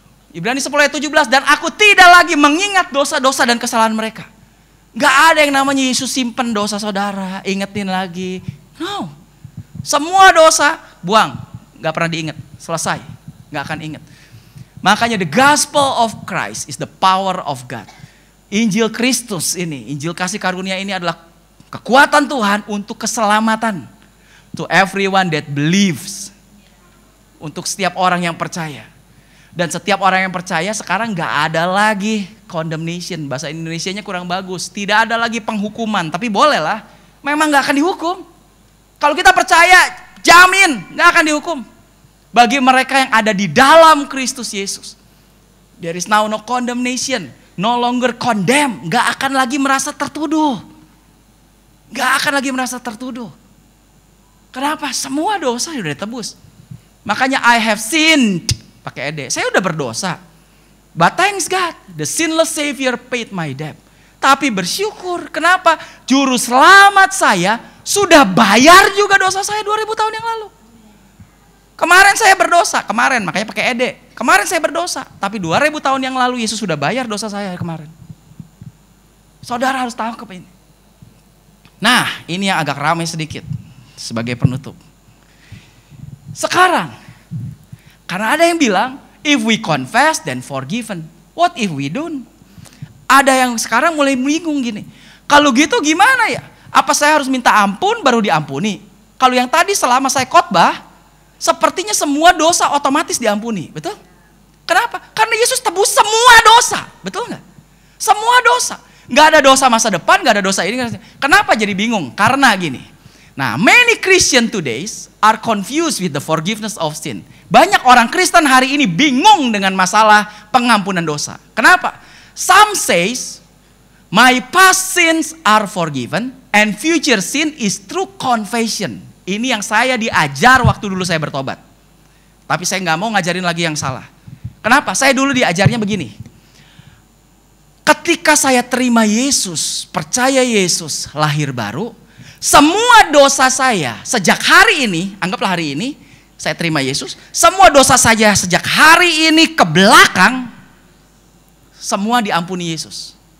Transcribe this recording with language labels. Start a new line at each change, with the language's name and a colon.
Indonesian: Ibrani 10 ayat 17, dan aku tidak lagi mengingat dosa-dosa dan kesalahan mereka. Nggak ada yang namanya Yesus simpen dosa saudara, ingetin lagi.
English: No.
Indonesian: Semua dosa buang, nggak pernah diingat, selesai, nggak akan ingat. Makanya
English: the gospel of Christ is the power of God.
Indonesian: Injil Kristus ini, Injil kasih karunia ini adalah kekuatan Tuhan untuk keselamatan.
English: To everyone that believes.
Indonesian: Untuk setiap orang yang percaya. Dan setiap orang yang percaya sekarang gak ada lagi condemnation. Bahasa Indonesianya kurang bagus. Tidak ada lagi penghukuman. Tapi boleh lah. Memang gak akan dihukum. Kalau kita percaya, jamin gak akan dihukum. Bagi mereka yang ada di dalam Kristus Yesus.
English: There is now no condemnation. No longer condemn.
Indonesian: Gak akan lagi merasa tertuduh. Gak akan lagi merasa tertuduh. Kenapa? Semua dosa sudah ditebus. Makanya
English: I have sinned.
Indonesian: Pakai ed. Saya udah berdosa.
English: But thanks God, the sinless Savior paid my debt.
Indonesian: Tapi bersyukur, kenapa? Juru selamat saya sudah bayar juga dosa saya 2000 tahun yang lalu. Kemarin saya berdosa, kemarin makanya pakai ed. Kemarin saya berdosa, tapi 2000 tahun yang lalu Yesus sudah bayar dosa saya kemarin. Saudara harus tangkap ini. Nah, ini yang agak ramai sedikit sebagai penutup. Sekarang, karena ada yang bilang,
English: if we confess then forgiven. What if we don't?
Indonesian: Ada yang sekarang mulai bingung gini. Kalau gitu gimana ya? Apa saya harus minta ampun baru diampuni? Kalau yang tadi selama saya khotbah, sepertinya semua dosa otomatis diampuni. Betul? Kenapa? Karena Yesus tebus semua dosa. Betul nggak? Semua dosa. Nggak ada dosa masa depan, nggak ada dosa ini. Kenapa jadi bingung? Karena gini.
English: Nah, many Christian today are confused with the forgiveness of sin.
Indonesian: Banyak orang Kristen hari ini bingung dengan masalah pengampunan dosa. Kenapa?
English: Some says, my past sins are forgiven and future sin is through confession.
Indonesian: Ini yang saya diajar waktu dulu saya bertobat. Tapi saya nggak mau ngajarin lagi yang salah. Kenapa? Saya dulu diajarnya begini. Ketika saya terima Yesus, percaya Yesus, lahir baru, semua dosa saya sejak hari ini, anggaplah hari ini, saya terima Yesus, semua dosa saya sejak hari ini ke belakang, semua diampuni Yesus.